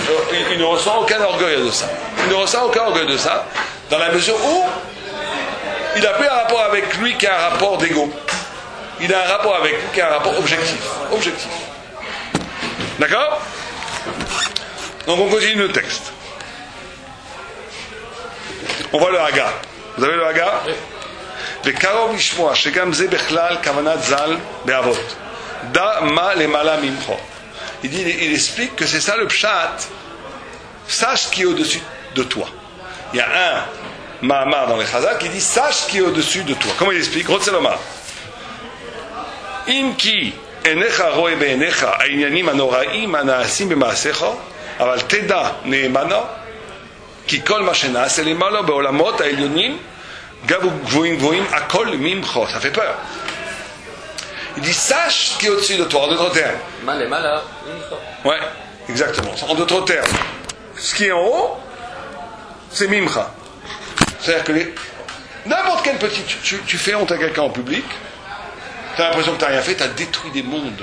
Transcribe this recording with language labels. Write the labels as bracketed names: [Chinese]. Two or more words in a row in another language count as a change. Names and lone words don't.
[French] Il ne ressent aucun orgueil de ça. Il ne ressent aucun orgueil de ça, dans la mesure où il n'a plus un rapport avec lui qui a un rapport d'ego. Il a un rapport avec lui qui a un rapport objectif. D'accord? Donc on continue le texte. On voit le Haga. Vous avez le Haga? [Hebrew] וקרוב לשמוע שגם זה בכלל כוונת ז"ל באבות. דע מה למעלה ממך. [French] Il explique que c'est ça le pshat. Sache ce qui est au-dessus de toi. Il y a un Mahamar dans les Chazal qui dit sache ce qui est au-dessus de toi. Comment il explique? [Hebrew] רוצה לומר. אם כי עיניך רואה בעיניך העניינים הנוראים הנעשים במעשיך, אבל תדע נאמנה כי כל מה שנעשה למעלה בעולמות העליונים גבוהים הכל ממך. [French] Ça fait peur. Il dit sache ce qui est au-dessus de toi, en d'autres termes. Ouais, exactement. En d'autres termes, ce qui est en haut, c'est mimcha. C'est-à-dire que n'importe quel petit, tu fais honte à quelqu'un en public, tu as l'impression que tu n'as rien fait, tu as détruit des mondes.